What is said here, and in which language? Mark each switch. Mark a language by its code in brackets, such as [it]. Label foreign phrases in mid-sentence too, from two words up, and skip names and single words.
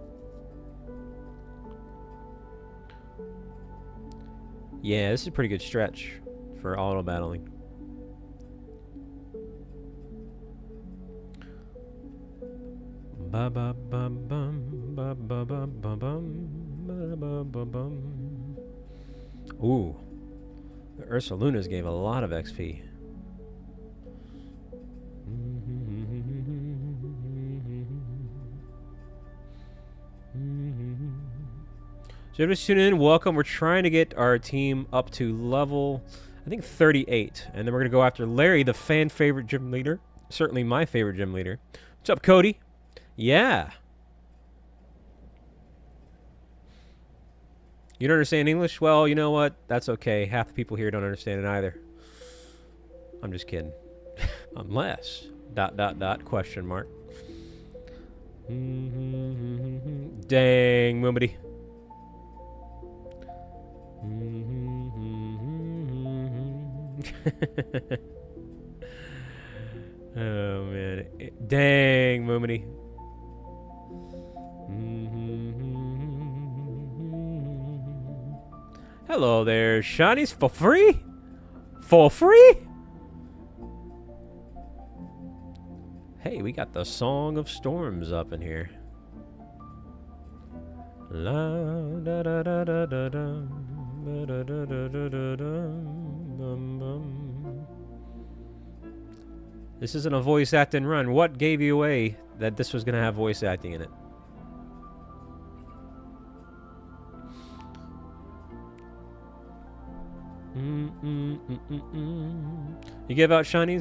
[en] Yeah, this is a pretty good stretch for auto battling. Ba ba ba bum ba ba ba ba bum ba ba ba bum. Ooh, the Ursalunas gave a lot of XP. So just tune in, welcome. We're trying to get our team up to level, I think 38. And then we're going to go after Larry, the fan favorite gym leader. Certainly my favorite gym leader. What's up, Cody? Yeah. You don't understand English? Well, you know what? That's okay. Half the people here don't understand it either. I'm just kidding. Unless, ... question mark. Dang, Moomity. Oh man, dang, Moomity. Hello there, shinies for free? For free? Hey, we got the Song of Storms up in here. La da da da da da da da da da da da da bum bum. This isn't a voice acting run. What gave you away that this was gonna have voice acting in it? You give out shinies?